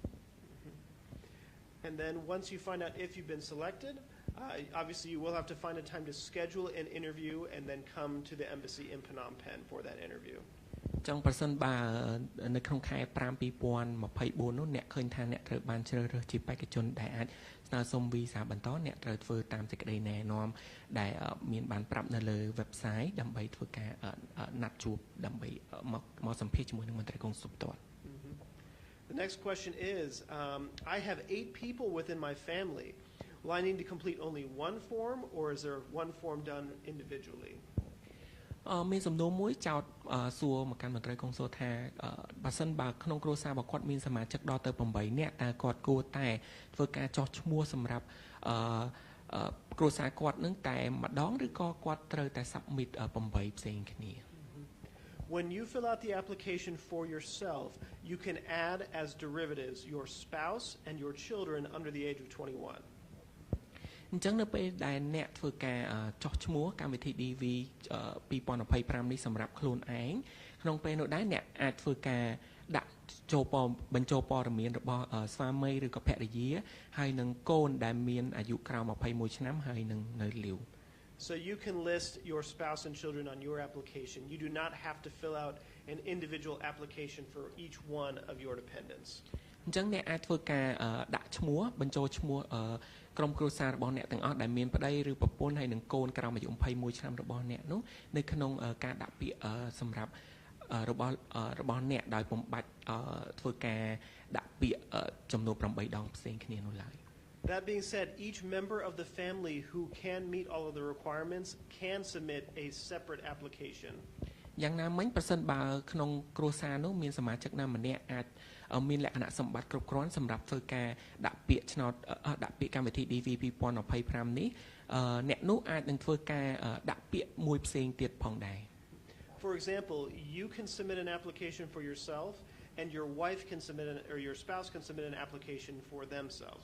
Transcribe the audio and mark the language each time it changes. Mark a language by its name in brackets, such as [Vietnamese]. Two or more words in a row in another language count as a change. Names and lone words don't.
[English] And then once you find out if you've been selected, obviously you will have to find a time to schedule an interview and then come to the embassy in Phnom Penh for that interview. [Khmer] ចឹងប្រសិនបើនៅក្នុងខែ5 2024នោះអ្នកឃើញថាអ្នកត្រូវបានជ្រើសរើសជាបេក្ខជនដែលអាចស្នើសុំវីសាបន្តអ្នកត្រូវធ្វើតាមសេចក្តីណែនាំដែលមានបានប្រាប់នៅលើ website ដើម្បីធ្វើការណាត់ជួបដើម្បីមកសម្ភាសជាមួយនឹងមន្ត្រីកុងស៊ុលផ្ទាល់ [English] The next question is, I have 8 people within my family. Will I need to complete only one form, or is there one form done individually? [Khmer] មានសំណួរមួយចោទសួរមកកាន់មន្ត្រីកុងស៊ុលថាបើសិនបើក្នុងគ្រួសាររបស់គាត់មានសមាជិកដល់ទៅ8នាក់តើគាត់គួរតែធ្វើការចោះឈ្មោះសម្រាប់គ្រួសារគាត់នឹងតែម្ដងឬក៏គាត់ត្រូវតែ submit 8ផ្សេងគ្នា [English] When you fill out the application for yourself, you can add as derivatives your spouse and your children under the age of 21. [Khmer] អញ្ចឹងនៅពេលដែលអ្នកធ្វើការចោះឈ្មោះកម្មវិធី DV 2025នេះសម្រាប់ខ្លួនឯងក្នុងពេលនោះដែរអ្នកអាចធ្វើការដាក់ចូលបញ្ចូលព័ត៌មានរបស់ស្វាមីឬក៏ភរិយាហើយនឹងកូនដែលមានអាយុក្រោម21ឆ្នាំហើយនឹងនៅលាវ [English] So you can list your spouse and children on your application. You do not have to fill out an individual application for each one of your dependents. [Khmer] អញ្ចឹងអ្នកអាចធ្វើការដាក់ឈ្មោះបញ្ចូលឈ្មោះក្រុមគ្រួសាររបស់អ្នកទាំងអស់ដែលមានប្តីឬប្រពន្ធហើយនឹងកូនក្រោមអាយុ21ឆ្នាំរបស់អ្នកនោះនៅក្នុងការដាក់ពាក្យសម្រាប់របស់អ្នកដោយពុំបាច់ធ្វើការដាក់ពាក្យចំនួន8ដងផ្សេងគ្នានោះឡើយ [English] That being said, each member of the family who can meet all of the requirements can submit a separate application. [Khmer] យ៉ាងណាមិញប្រសិនបើក្នុងគ្រួសារនោះមានសមាជិកណាម្នាក់អាចមានលក្ខណៈសម្បត្តិគ្រប់គ្រាន់សម្រាប់ធ្វើការដាក់ពាក្យឆ្នោតដាក់ពាក្យកម្មវិធី DV 2025នេះអ្នកនោះអាចនឹងធ្វើការដាក់ពាក្យមួយផ្សេងទៀតផងដែរ [English] For example, you can submit an application for yourself and your wife can submit or your spouse can submit an application for themselves.